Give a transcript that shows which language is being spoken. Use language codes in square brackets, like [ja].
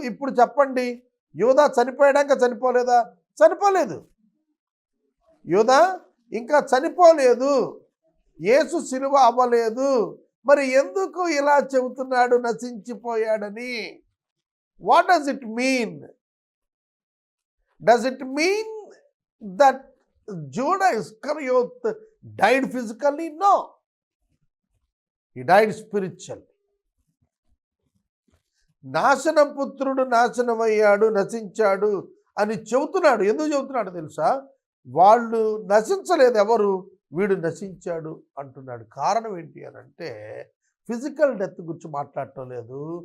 [te] ఇప్పుడు చెప్పండి, యూదా చనిపోయాక చనిపోలేదా? చనిపోలేదు. యూదా ఇంకా చనిపోలేదు. యేసు సిలువ అవ్వలేదు. మరి ఎందుకు ఇలా చెబుతున్నాడు నశించిపోయాడని? [en] What does it mean? Does it mean that Judah Iscariot died physically? No. He died spiritually. [te] నాశనం పుత్రుడు నాశనమయ్యాడు, నశించాడు అని చెబుతున్నాడు. ఎందుకు చెబుతున్నాడు తెలుసా? వాళ్ళు నశించలేదు, ఎవరు? వీడు నశించాడు అంటున్నాడు. కారణం ఏంటి అని అంటే ఫిజికల్ డెత్ గురించి మాట్లాడటం లేదు.